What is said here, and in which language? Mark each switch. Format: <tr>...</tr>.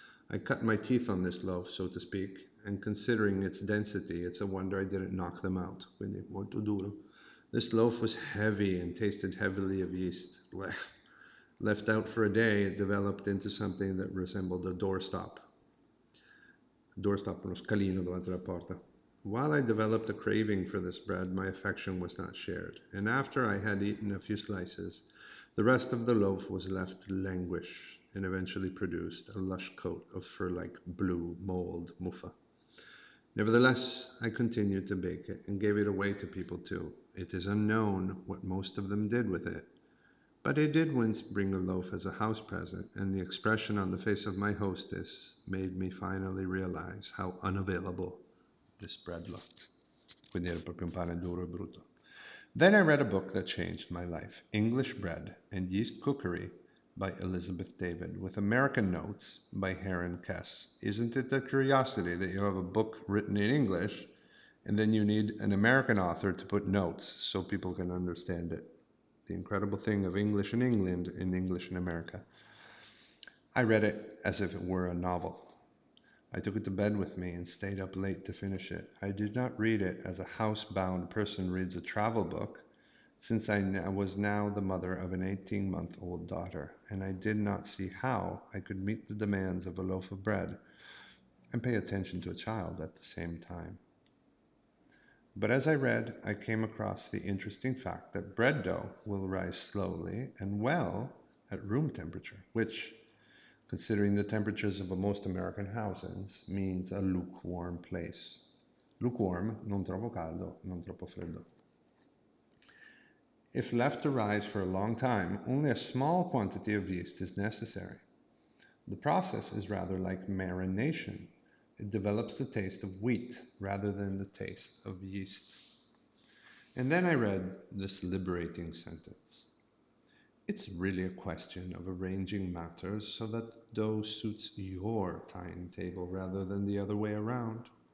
<en>I cut my teeth on this loaf, so to speak, and considering its density, it's a wonder I didn't knock them out.</en> <it>Quindi molto duro.</it> <en>This loaf was heavy and tasted heavily of yeast. Blech. Left out for a day, it developed into something that resembled a doorstop.</en> <it>Doorstop, uno scalino davanti alla porta.</it> <en>While I developed a craving for this bread, my affection was not shared, and after I had eaten a few slices, the rest of the loaf was left to languish and eventually produced a lush coat of fur-like blue mold muffa. Nevertheless, I continued to bake it and gave it away to people too. It is unknown what most of them did with it, but I did once bring a loaf as a house present, and the expression on the face of my hostess made me finally realize how unavailable this bread looked.</en> <it>Quindi era proprio un pane duro e brutto.</it> <en>Then I read a book that changed my life, English Bread and Yeast Cookery by Elizabeth David, with American notes by Heron Kess. Isn't it a curiosity that you have a book written in English and then you need an American author to put notes so people can understand it? The incredible thing of English in England and English in America. I read it as if it were a novel. I took it to bed with me and stayed up late to finish it. I did not read it as a housebound person reads a travel book, since was now the mother of an 18-month-old daughter, and I did not see how I could meet the demands of a loaf of bread and pay attention to a child at the same time. But as I read, I came across the interesting fact that bread dough will rise slowly and well at room temperature, which, considering the temperatures of most American houses, means a lukewarm place.</en> <it>Lukewarm, non troppo caldo, non troppo freddo.</it> <en>If left to rise for a long time, only a small quantity of yeast is necessary. The process is rather like marination. It develops the taste of wheat rather than the taste of yeast. And then I read this liberating sentence. It's really a question of arranging matters so that the dough suits your timetable rather than the other way around.</en>